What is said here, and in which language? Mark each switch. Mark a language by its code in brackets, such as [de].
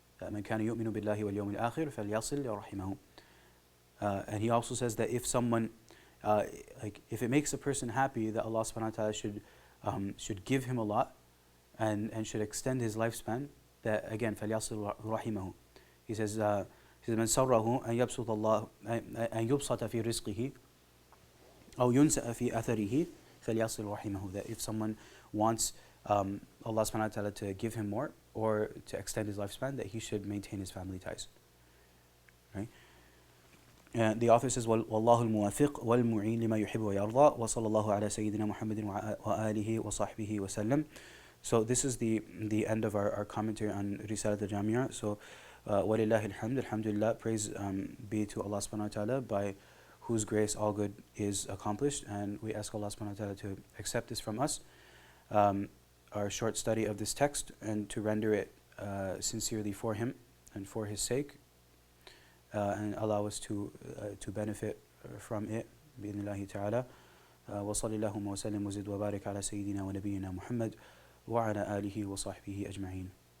[ar] مَنْ كَانَ يُؤْمِنُ بِاللَّهِ وَالْيَوْمِ الْآخِرِ فَلْيَصِلْ رَحِمَهُ. [en] And he also says that if someone, if it makes a person happy that Allah subhanahu wa ta'ala should give him a lot and should extend his lifespan, that again, [ar] فَلْيَصِلْ رَحِمَهُ. [en] He says, [ar] مَنْ سَرَّهُ أَنْ يَبْسُطَ اللَّهُ أَنْ يُبْسَطَ فِي رِزْقِهِ أَوْ يُنْسَأَ فِي أَثَرِهِ فَلْيَصِلْ رَحِمَهُ. [en] That if someone wants Allah subhanahu wa ta'ala to give him more or to extend his lifespan, that he should maintain his family ties. Right? And the author says, [ar] وَاللَّهُ الْمُوَافِقُ وَالْمُعِينُ لِمَا يُحِبُّ وَيَرْضَى وَصَلَّى اللَّهُ عَلَى سَيِّدِنَا مُحَمَّدٍ وَآلِهِ وَصَحْبِهِ وَسَلَّمَ. [en] So this is the end of our commentary on Risalat al-Jamia. So [ar] وَلِلَّهِ الْحَمْدُ, [en] alhamdulillah, praise be to Allah subhanahu wa ta'ala, by whose grace all good is accomplished, and we ask Allah subhanahu wa ta'ala to accept this from us, our short study of this text, and to render it sincerely for Him and for His sake, and allow us to benefit from it بإذن ta'ala. [ar] وصلى اللهم وسلم وزد وبارك على سيدنا ونبينا محمد وعلى آله وصحبه أجمعين.